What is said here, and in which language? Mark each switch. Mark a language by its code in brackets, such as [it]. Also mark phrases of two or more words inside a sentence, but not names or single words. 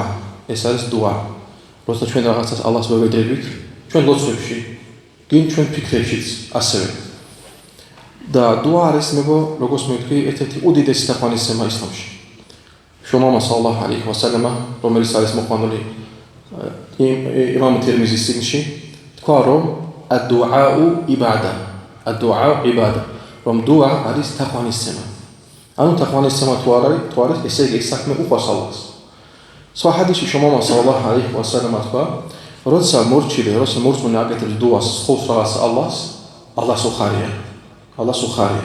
[ka] როცა ჩვენ რაღაცას ალლას ვევედრებით, ჩვენ ლოცვებში, გინ ჩვენ ფიქრებშიც ასევე. და დუა არის როგორც მეთქვი, ერთ-ერთი უდიდესი თაყვანისცემა ისლამში. შუამამა [ar] صلى الله عليه وسلم, [ka] რომელიც არის მოყვანილი იმამ თირმიზის წიგნში, თქვა რომ [ar] الدعاء عبادة. [ka] რომ დუა არის თაყვანისცემა. ანუ თაყვანისცემა თუ არის, ესე იგი საქმე უყვარს ალლას. სხვა ჰადისში შუამამა [ar] صلى الله عليه وسلم [ka] თქვა, როცა მორწმუნე აკეთებს დუას ხოლმე რაღაც ალლას უხარია.